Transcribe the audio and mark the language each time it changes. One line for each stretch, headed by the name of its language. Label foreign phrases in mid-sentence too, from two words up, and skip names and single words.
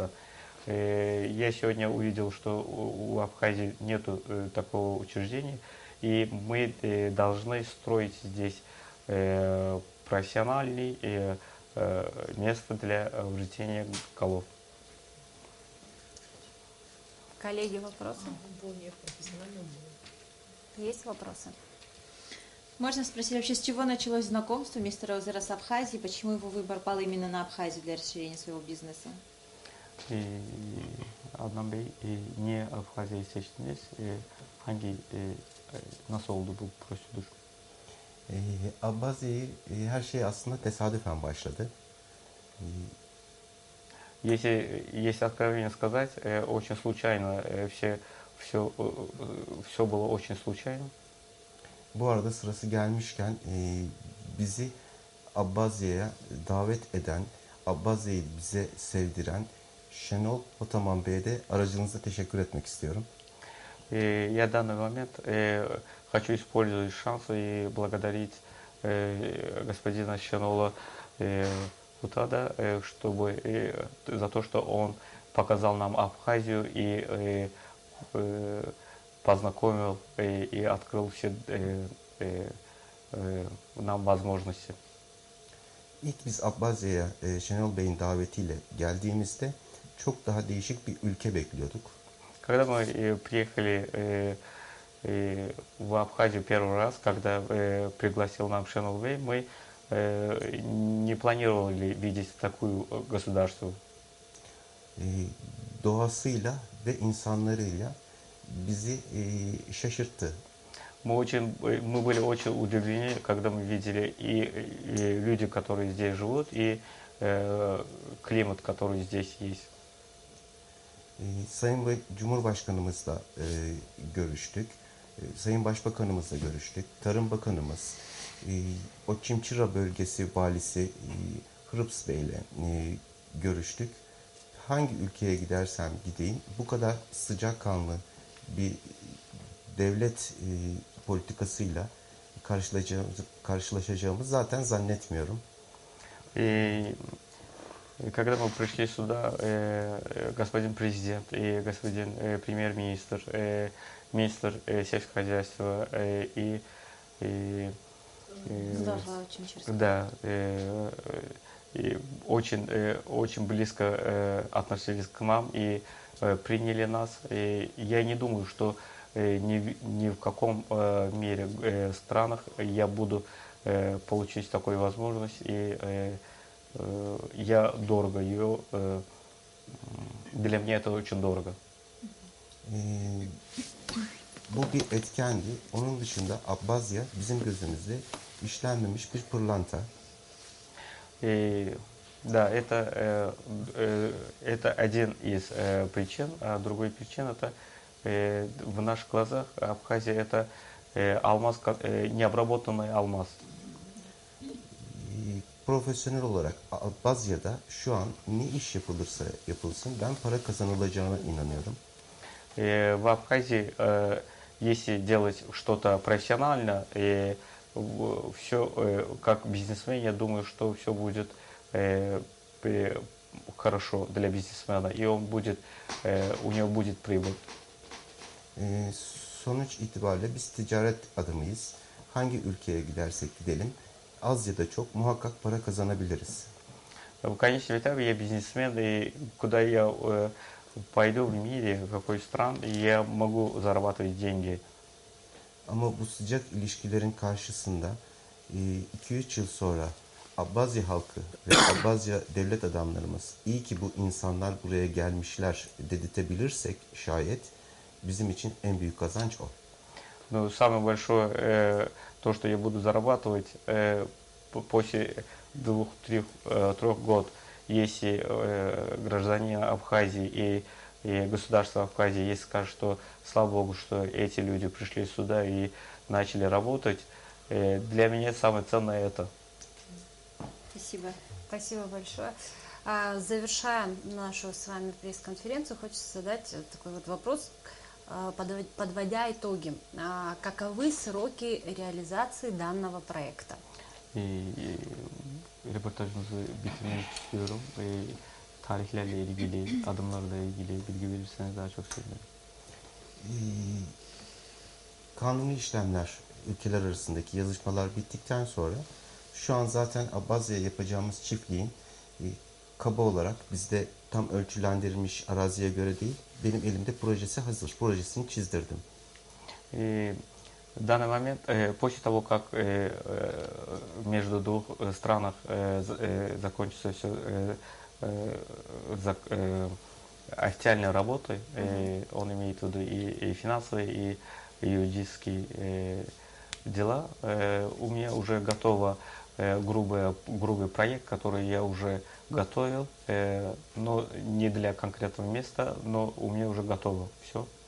Russian: Я сегодня увидел, что у Абхазии нет такого учреждения, и мы должны строить здесь профессиональное место для вжития голов. Коллеги, вопросы? Более профессиональным. Есть вопросы? Можно спросить вообще, с чего началось знакомство мистера Озера с Абхазией, почему его выбор пал именно на Абхазию для расширения своего бизнеса?
Turkish: Adnan Bey, niye Abhazya'yı seçtiniz? Nasıl oldu bu prosedür? Abbazya'yı her şey aslında tesadüfen başladı.
Russian: Если откровенно сказать, очень случайно, все было очень случайно.
Turkish: Bu arada sırası gelmişken bizi Abbazya'ya davet eden, Abbazya'yı bize sevdiren Şenol Otaman Bey'e de aracınıza teşekkür etmek istiyorum.
Russian: Я в данный момент хочу использовать шанс и благодарить господина Шенола Утада, за то, что он показал нам Абхазию и познакомил и открыл все нам возможности.
Turkish: İlk biz Abbazya'ya Şenol Bey'in davetiyle geldiğimizde çok daha değişik bir ülke bekliyorduk.
Russian: Когда мы приехали в Абхазию первый раз, когда пригласил нам Шенол Бей, мы не планировали видеть такую государство.
Turkish: Doğasıyla ve insanlarıyla bizi şaşırttı.
Russian: Мы были очень удивлены, когда мы видели и люди, которые здесь живут, и климат, который здесь есть.
Turkish: Sayın Cumhurbaşkanımızla görüştük. Sayın Başbakanımızla görüştük. Tarım Bakanımız, o Çimçira bölgesi valisi Hırıps Bey'le görüştük. Hangi ülkeye gidersem gideyim bu kadar sıcakkanlı bir devlet politikasıyla karşılaşacağımızı zaten zannetmiyorum.
Russian: Когда мы пришли сюда, господин президент и господин премьер-министр, министр сельского хозяйства и да, и очень близко относились к нам и приняли нас. И я не думаю, что ни в каком мире странах я буду получить такую возможность, и я дорого ее, для меня это очень дорого.
Turkish: Bu bir etkendi. Onun dışında Abbazya bizim gözümüzde işlenmemiş bir pırlanta.
Russian: Да, это один из причин, а другой причин это в наших глазах Абхазия это алмаз, необработанный алмаз.
Turkish: Profesyonel olarak Abbazya'da şu an ne iş yapılırsa yapılsın ben para kazanılacağına inanıyorum.
Russian: В Абхазии, если делать что-то профессионально, все как бизнесмен, я думаю, что все будет хорошо для бизнесмена, и у него будет прибыль.
Turkish: Sonuç itibariyle biz ticaret adamıyız. Hangi ülkeye gidersek gidelim az ya da çok muhakkak para kazanabiliriz.
Russian: В конечном итоге я бизнесмен, и куда я payda в мире, какой стран, я могу зарабатывать деньги.
Turkish: Ama bu sıcak ilişkilerin karşısında 2-3 yıl sonra Abbazya halkı ve Abbazya devlet adamlarımız iyi ki bu insanlar buraya gelmişler dedirtebilirsek şayet bizim için en büyük kazanç o.
Russian: Но самое большое, то, что я буду зарабатывать после 2-3 год, если гражданин Абхазии и государство Абхазии, если скажет, что слава Богу, что эти люди пришли сюда и начали работать, для меня самое ценное это. Спасибо. Спасибо большое. Завершая нашу с вами пресс-конференцию, хочется задать такой вот вопрос, подводя итоги. Каковы сроки реализации данного проекта?
Turkish: Röportajımızı bitirmek istiyorum. Tarihlerle ilgili, adımlarla ilgili bilgi verirseniz daha çok sevinirim. Kanuni işlemler, ülkeler arasındaki yazışmalar bittikten sonra şu an zaten Abbazya'ya yapacağımız çiftliğin kaba olarak bizde tam ölçülendirilmiş araziye göre değil, benim elimde projesi hazır. Projesini çizdirdim.
Russian: В данный момент, после того, как между двух странах закончится все официальной работой, он имеет в виду и финансовые, и юридические дела, у меня уже готово грубый проект, который я уже готовил, но не для конкретного места, но у меня уже готово все.